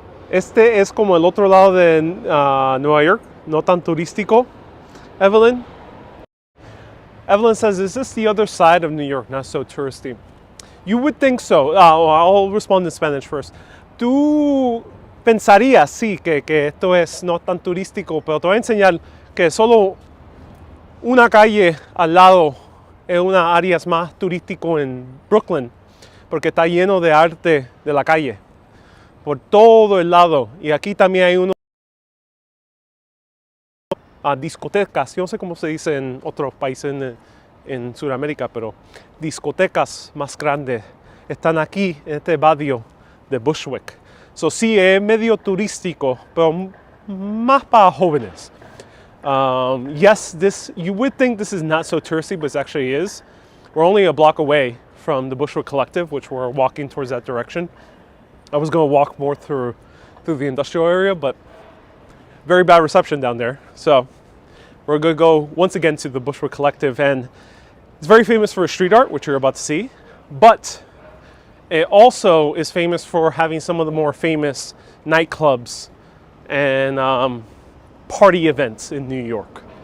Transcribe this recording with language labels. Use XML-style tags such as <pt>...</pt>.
<es>Este es como el otro lado de Nueva York, no tan turístico. Evelyn?</es> <en>Evelyn says, is this the other side of New York, not so touristy? You would think so. I'll respond in Spanish first.</en> <es>Tú pensarías, sí, que esto es no tan turístico, pero te voy a enseñar que solo una calle al lado es una área más turístico en Brooklyn, porque está lleno de arte de la calle, por todo el lado. Y aquí también hay unos discotecas, yo no sé cómo se dice en otros países en Sudamérica, pero discotecas más grandes están aquí en este barrio de Bushwick. So sí, es medio turístico, pero más para jóvenes.</es> <en>Yes, you would think this is not so touristy, but it actually is. We're only a block away from the Bushwick Collective, which we're walking towards that direction. I was going to walk more through the industrial area, but very bad reception down there. So we're going to go once again to the Bushwick Collective, and it's very famous for street art, which you're about to see, but it also is famous for having some of the more famous nightclubs and party events in New York.</en>